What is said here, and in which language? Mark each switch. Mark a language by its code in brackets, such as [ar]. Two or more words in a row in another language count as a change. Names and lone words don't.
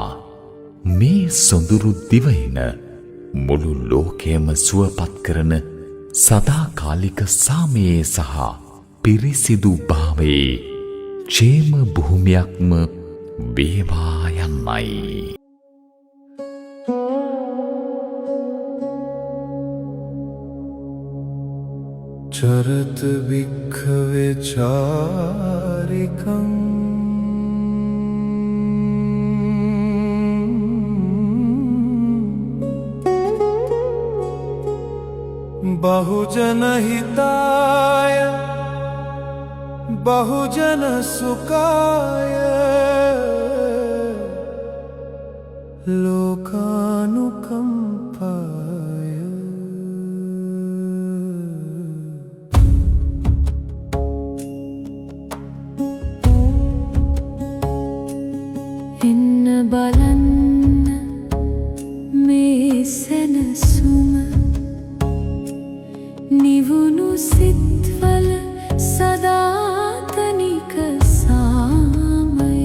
[si] මේ සොඳුරු දිවයින මුළු ලෝකයම සුවපත් කරන සදාකාලික සාමයේ සහ පිරිසිදු භාවයේ ക്ഷേම භූමියක්ම වේවා යන්නයි. [pi] චරත භික්ඛවේ චාරිකං බහුජන හිතාය බහුජන සුඛාය ලෝකානුකම්පාය. [si] එන්න බලන්න මේ සැනසුම නිවුණු සිත්වල සදාතනික සාමය.